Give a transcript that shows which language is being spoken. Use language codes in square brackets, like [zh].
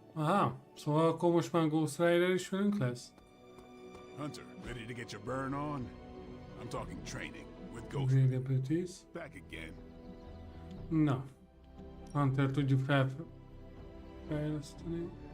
[hu] Aha, szóval akkor most már Ghost Rider is velünk lesz? [en] Hunter, ready to get your burn on? I'm talking training with Ghost. Great abilities. Back again. Na. [hu] Hunter tudjuk fejleszteni.